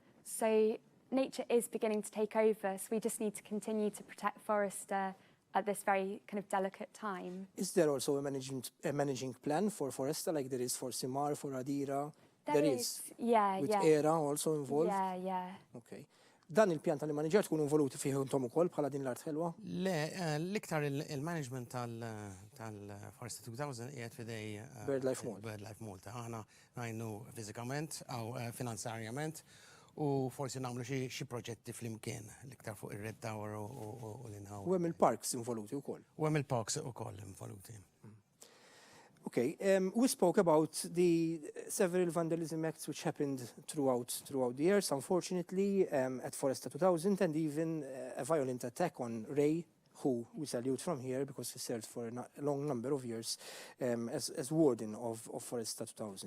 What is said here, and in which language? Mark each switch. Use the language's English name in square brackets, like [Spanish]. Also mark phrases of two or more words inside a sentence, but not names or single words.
[English] So nature is beginning to take over. So we just need to continue to protect Foresta at this very kind of delicate time. Is there also a managing plan for Foresta like there is for Simar, for Adira? There is. Yeah, With yeah. ERA also involved? Yeah. Okay. [Maltese] Dan il-pjan tal-manager tkun involuti fih intom ukoll bħala din l-art ħelwa? Le, l-iktar il-management tal-Foresta 2000 qiegħed fidej BirdLife Malta. BirdLife Malta. Aħna ngħinu fiżikament aw finanzjarjament u forsi nagħmlu xi proġetti flimkien l-iktar fuq ir-Red Tower u l-inħaw. U hemm il-parks involuti wkoll. U hemm il-parks ukoll involuti. [English] Okay, we spoke about the several vandalism acts which happened throughout the years, unfortunately, at Foresta 2000, and even a violent attack on Ray, who we salute from here because he served for a long number of years as warden of Foresta 2000.